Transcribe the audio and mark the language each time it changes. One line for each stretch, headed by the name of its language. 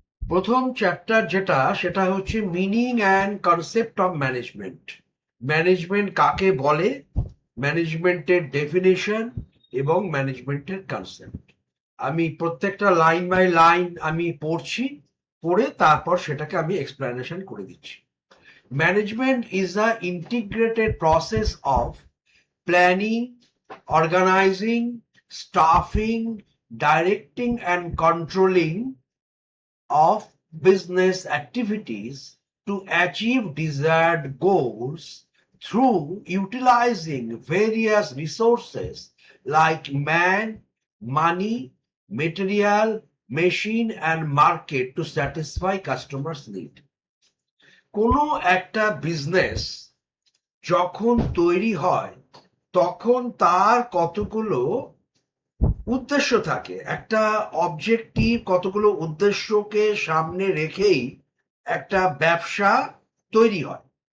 Bangla: প্রথম চ্যাপ্টার সেটা হচ্ছে meaning and concept of management. Management কাকে বলে, ম্যানেজমেন্টের ডেফিনেশন এবং ম্যানেজমেন্টের কনসেপ্ট। আমি প্রত্যেকটা লাইন বাই লাইন আমি পড়ছি, পড়ে তারপর সেটাকে আমি এক্সপ্লেনেশন করে দিচ্ছি।
English: Management is the integrated process of planning, organizing, staffing, directing, and controlling of business activities to achieve desired goals through utilizing various resources like man, money, material, machine, and market to satisfy customers' need.
Bangla: কোনো একটা business যখন তৈরি হয় তখন তার কতগুলো উদ্দেশ্য থাকে, একটা অবজেক্টিভ, কতগুলো উদ্দেশ্যকে সামনে রেখেই একটা ব্যবসা তৈরি হয়।